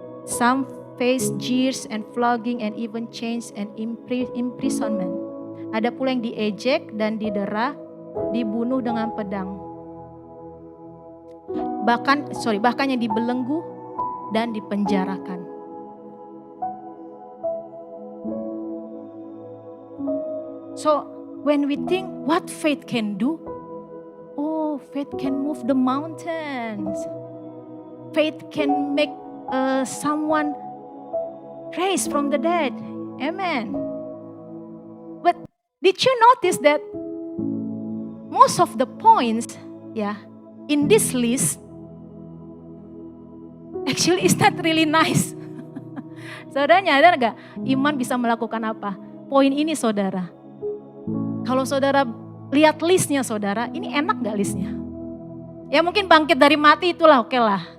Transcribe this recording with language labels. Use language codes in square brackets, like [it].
[en] Some face jeers and flogging and even chains and imprisonment. [id] Ada pula yang diejek dan didera, dibunuh dengan pedang. Bahkan yang dibelenggu dan dipenjarakan. [en] So when we think what faith can do, oh, faith can move the mountains. Faith can make someone raised from the dead. Amen. But did you notice that most of the points, in this list actually is not really nice. [id] Saudara nyadar gak iman bisa melakukan apa? Poin ini saudara. Kalau saudara lihat listnya saudara, ini enak gak listnya? Ya mungkin bangkit dari mati itulah oke lah.